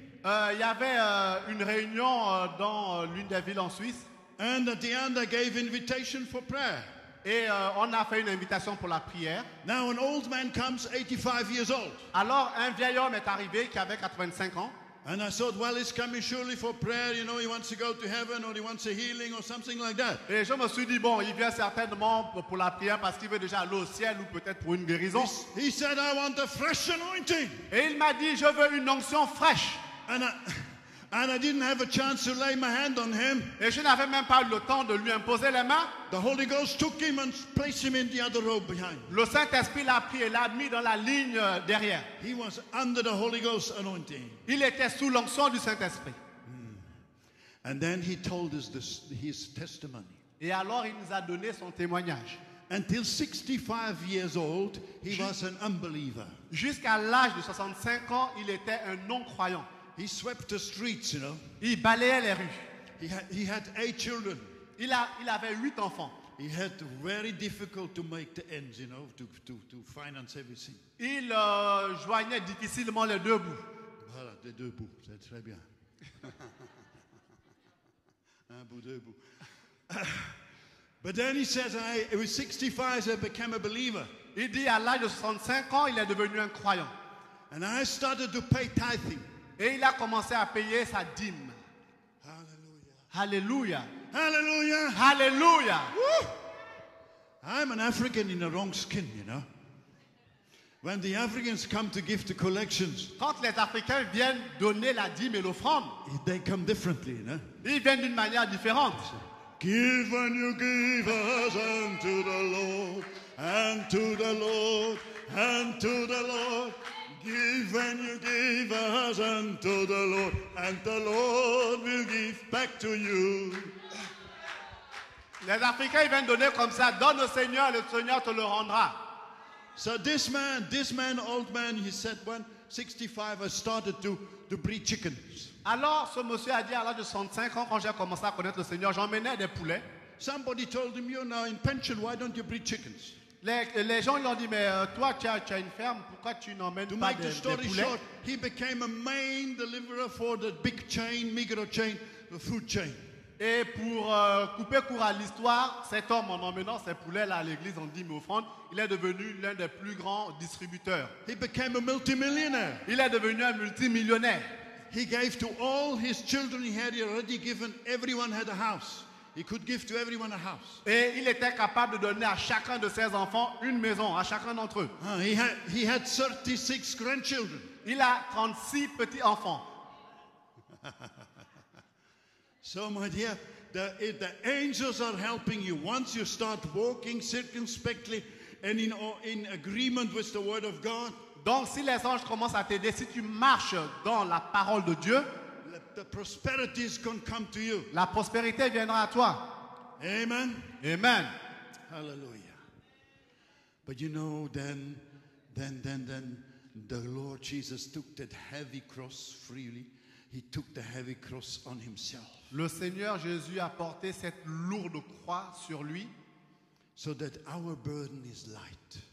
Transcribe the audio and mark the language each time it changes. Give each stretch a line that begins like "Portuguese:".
French: Il y avait une réunion dans l'une des villes en Suisse.
English: And at the end, I gave invitation for prayer.
French: Et on a fait une invitation pour la prière.
English: Now an old man comes, 85 years old.
French: Alors, un vieil homme est arrivé qui avait 85 ans.
English: And I thought, well, he's coming surely for prayer. You know, he wants to go to heaven or he wants a healing or something like that.
French: Et je me suis dit, bon, il vient certainement pour la prière parce qu'il veut déjà aller au ciel ou peut-être pour une guérison.
English: He said, I want a fresh anointing.
French: Et il m'a dit, je veux une onction fraîche.
English: And I didn't have a chance to lay my hand on him.
French: Et je n'avais même pas eu le temps de lui imposer les mains.
English: The Holy Ghost took him and placed him in the other row behind.
French: Le Saint-Esprit l'a pris et l'a mis dans la ligne derrière.
English: He was under the Holy Ghost anointing.
French: Il était sous l'onction du Saint-Esprit.
English: And then he told us his testimony.
French: Et alors il nous a donné son témoignage.
English: Until 65 years old, he was an unbeliever.
French: Jusqu'à l'âge de 65 ans, il était un non-croyant.
English: He swept the streets, you know.
French: Il balayait les rues.
English: He had 8 children.
French: Il avait 8 enfants.
English: He had very difficult to make the ends, you know, to finance everything.
French: Il joignait difficilement les deux bouts. Voilà, les deux bouts, c'est très bien. Un bout, deux bouts.
English: But then he says, it was 65, I became a believer.
French: Il dit à l'âge de 65 ans, il est devenu un croyant.
English: And I started to pay tithing.
French: Et il a commencé à payer sa dîme.
English: Hallelujah.
French: Alléluia.
English: Hallelujah.
French: Alléluia. Woo!
English: I'm an African in the wrong skin, you know. When the Africans come to give the collections,
French: Quand les Africains viennent donner la dîme et l'offrande,
English: they come differently, you know.
French: ils viennent d'une manière différente.
English: Give and you give us unto the Lord, and to the Lord, and to the Lord. Give and you give us unto the Lord, and the Lord will give back to you.
French: Les Africains ils viennent donner comme ça. Donne au Seigneur, le Seigneur te le rendra.
English: So this man, old man, he said, when 65, I started to breed chickens.
French: Alors, ce monsieur a dit à l'âge de 65 ans, quand j'ai commencé à connaître le Seigneur, j'emmenais des poulets.
English: Somebody told him, you're now in pension, why don't you breed chickens?
French: Les gens lui ont dit, mais toi, tu as une ferme, pourquoi tu n'emmènes
English: To
French: pas
English: make
French: des
English: the story
French: poulets?
English: short, he became a main deliverer for the big chain, Migros chain, the food chain.
French: Et pour couper court à l'histoire, cet homme, en emmenant ses poulets-là à l'église en dîme et offrande, il est devenu l'un des plus grands distributeurs.
English: He became a multimillionaire.
French: Il est devenu un multimillionnaire.
English: He gave to all his children, he had already given, everyone had a house. He could give to everyone a house.
French: Et il était capable de donner à chacun de ses enfants une maison, à chacun d'entre eux.
English: He had 36 grandchildren.
French: Il a 36 petits-enfants.
English: So, my dear, the angels are helping you. Once you start walking circumspectly and in agreement with the word of God,
French: Donc, si les anges commencent à t'aider, si tu marches dans la parole de Dieu,
English: the prosperity is going to come to you.
French: la prospérité viendra à toi.
English: Amen.
French: Amen.
English: Hallelujah. But you know, then the Lord Jesus took that heavy cross freely. He took the heavy cross on himself.
French: Le Seigneur Jésus a porté cette lourde croix sur lui,
English: So that our burden is light.